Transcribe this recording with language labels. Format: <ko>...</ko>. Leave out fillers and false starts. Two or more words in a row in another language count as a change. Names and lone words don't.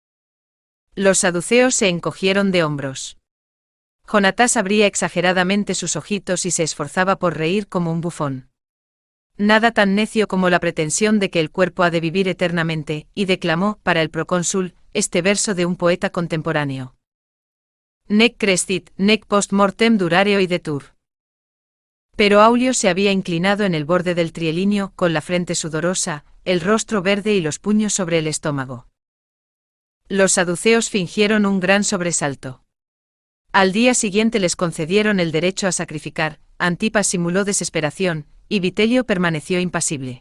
<es>Los saduceos se encogieron de hombros. Jonatás abría exageradamente sus ojitos y se esforzaba por reír como un bufón. Nada tan necio como la pretensión de que el cuerpo ha de vivir eternamente, y declamó, para el procónsul, este verso de un poeta contemporáneo.</es> <la>Nec crescit, nec post mortem durare oidetur.</la> <es>Pero Aulio se había inclinado en el borde del trielinio, con la frente sudorosa, el rostro verde y los puños sobre el estómago. Los saduceos fingieron un gran sobresalto. Al día siguiente les concedieron el derecho a sacrificar, Antipas simuló desesperación, y Vitelio permaneció impasible.</es>